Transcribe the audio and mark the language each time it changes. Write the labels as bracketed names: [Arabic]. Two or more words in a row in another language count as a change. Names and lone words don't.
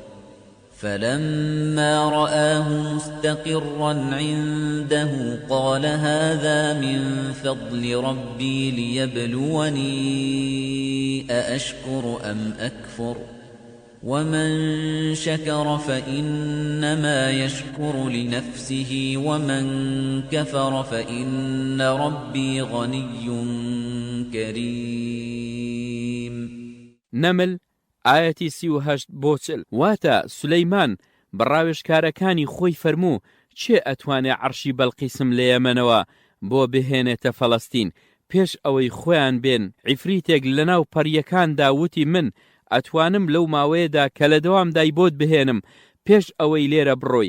[Arabic] فلما رآه مستقرا عنده قال هذا من فضل ربي ليبلوني أأشكر أم أكفر ومن شكر فإنما يشكر لنفسه ومن كفر فإن ربي غني كريم. [Central Kurdish] نمل ئاەتی 38 بۆ 40. واتە سولەیمان بەڕاوێژکارەکانی خۆی فەرموو چێ ئەتوانێ عەرشی بەڵقیسم لە یەمەنەوە بۆ بهێنێتە فەڵەستین. پێش ئەوەی خۆیان بێن عیفریتێک لەناو پەریەکاندا وتی من ئەتوانم لەو ماوەیەدا کە لە دەوامدای بۆت بهێنم پێش ئەوەی لێرە بڕۆی.